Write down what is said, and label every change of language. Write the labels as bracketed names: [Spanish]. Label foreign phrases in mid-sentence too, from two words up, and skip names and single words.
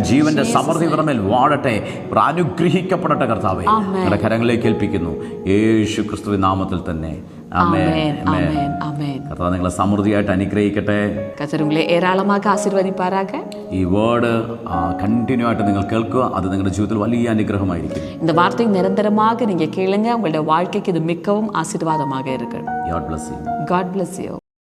[Malayalam] ജീവന്റെ സമൃദ്ധി ഇവരുടെ മേൽ വാഴട്ടെ. ഇവർ അനുഗ്രഹിക്കപ്പെടട്ടെ. കർത്താവേ, നിങ്ങളുടെ കരങ്ങളിലേക്ക് ഏൽപ്പിക്കുന്നു യേശു ക്രിസ്തുവിൻ നാമത്തിൽ തന്നെ. കർത്താവ് നിങ്ങളെ സമൃദ്ധിയായിട്ട് അനുഗ്രഹിക്കട്ടെ. [Tamil] ஏராளமாக ஆசீர்வதிப்பாராக. [Malayalam] ഈ [English] word continue [Malayalam] ആയിട്ട് നിങ്ങൾ കേൾക്കുക. അത് നിങ്ങളുടെ ജീവിതത്തിൽ വലിയ അനുഗ്രഹമായിരിക്കും. [Tamil] இந்த வார்த்தை நிரந்தரமாக நீங்க கேளுங்க. உங்களுடைய வாழ்க்கைக்கு இது மிகவும் ஆசீர்வாதமாக இருக்கு. [English] God bless you. God bless you.